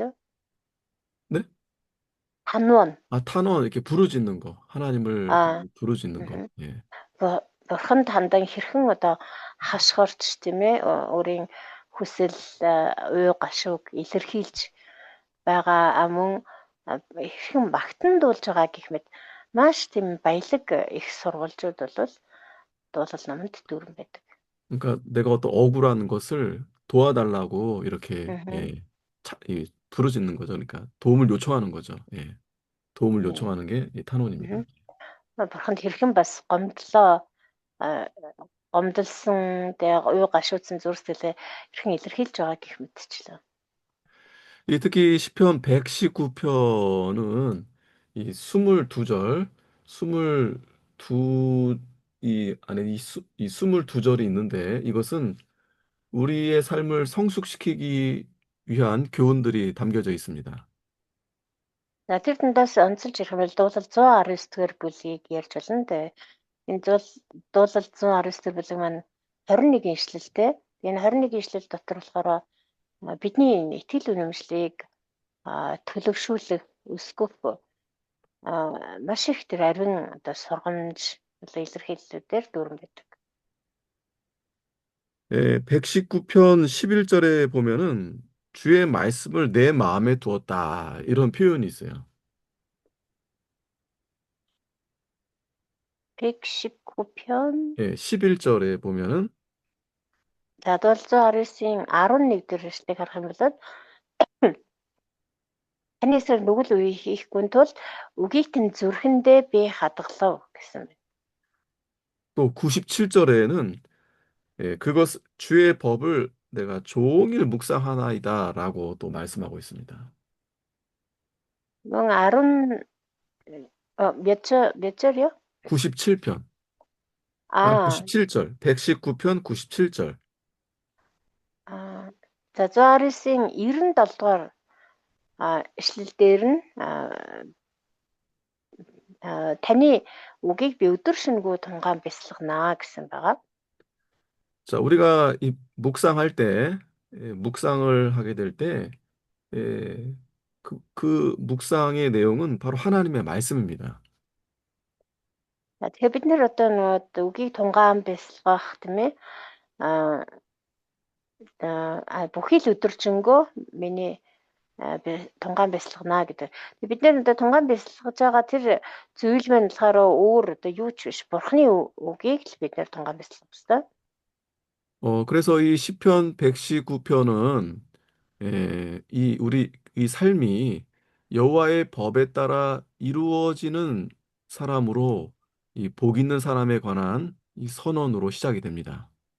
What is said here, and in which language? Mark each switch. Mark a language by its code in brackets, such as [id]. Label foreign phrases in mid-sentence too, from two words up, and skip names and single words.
[ko] 네? [mn] канон [ko] 탄원 이렇게 부르짖는 거, 하나님을 아, 부르짖는 거. 예. [mn] Бурханд хандан хэрхэн одоо хашгирч тийм ээ өөрийн хүсэл уй гашууг илэрхийлж байгаа мөн хэрхэн магтандуулж байгаа гэх мэт маш тийм баялаг их сурвалжууд бол дуулал номонд дүүрэн байдаг. [ko] 그러니까 내가 어떤 억울한 것을 도와달라고 이렇게 부르짖는 거죠. 그러니까 도움을 요청하는 거죠. 예. 도움을 요청하는 게 이 탄원입니다. [mn] Бурханд хэрхэн бас гомдолсон тэгээ уй гашуудсан зүрхсэлээ хэрхэн илэрхийлж байгаа гэх мэтчлээ. [ko] 특히 시편 119편은 이 22절, 22, 이 안에 이 22절이 있는데 이것은 우리의 삶을 성숙시키기 위한 교훈들이 담겨져 있습니다. [mn] За тэр дундаас онцолж ирэх юм бол дуулал 119 дугаар бүлгийг ярьж болно дээ. Энэ дуулал 119 дугаар бүлэг маань 21 ишлэлтэй. Энэ 21 ишлэл дотор болохоор бидний итгэл үнэмшлийг төлөвшүүлэх, өсгөх маш их тэр ариун одоо сургамж илэрхийллүүдээр дүүрэн байдаг. [ko] 119편 11절에 보면은 주의 말씀을 내 마음에 두었다. 이런 표현이 있어요. 119편 11절에 보면은 [mn] за 719-ийн 11 дээр хэвшлийг харах юм бол таны эсрэг нүгэл үе хийхгүй тул үгийг тань зүрхэндээ би хадгалав гэсэн байна. [ko] 또 97절에는 그것 주의 법을 내가 종일 묵상하나이다라고 또 말씀하고 있습니다. Мөн 10 몇 절이요? 97편. 아, 97절. 119편 97절. [mn] за 119-ийн 97 дугаар ишлэл дээр нь таны үгийг би өдөр шөнөгүй тунгаан бясалгана гэсэн байгаа. [ko] 자, 우리가 이 묵상할 때, 묵상을 하게 될 때, 그 묵상의 내용은 바로 하나님의 말씀입니다. [mn] Тэгэхээр бид нэр одоо нөгөө үгийг тунгаан бясалгах тийм ээ бүхий л өдөржингөө миний тунгаан бясалгана гэдэг. Бид нэр одоо тунгаан бясалгаж байгаа тэр зүйл маань болохоор өөр одоо юу ч биш. Бурхны үгийг л бид нэр тунгаан бясалгах ёстой. [ko] 그래서 이 시편 119편은 이 삶이 여호와의 법에 따라 이루어지는 사람으로 이 복 있는 사람에 관한 이 선언으로 시작이 됩니다.